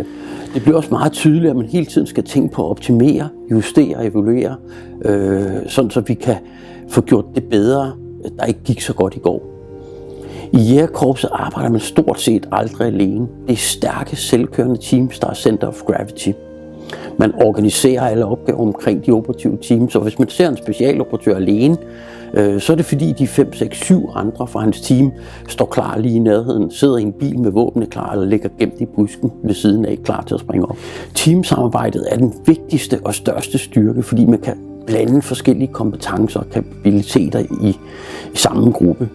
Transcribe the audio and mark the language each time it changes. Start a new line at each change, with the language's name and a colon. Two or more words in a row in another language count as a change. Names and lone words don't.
Danish: Det bliver også meget tydeligt, at man hele tiden skal tænke på at optimere, justere og evaluere, sådan så vi kan få gjort det bedre, der ikke gik så godt i går. I Jægerkorpset arbejder man stort set aldrig alene. Det er stærke, selvkørende teams, der er
English: center of gravity.
Danish: Man organiserer alle opgaver omkring de operative teams, og hvis man ser en specialoperatør alene, så er det fordi de 5, 6, 7 andre fra hans team står klar lige i nærheden, sidder i en bil med våbnene klar eller ligger gemt i busken ved siden af, klar til at springe op. Teamsamarbejdet er den vigtigste og største styrke, fordi man kan blande forskellige kompetencer og kapabiliteter i samme gruppe.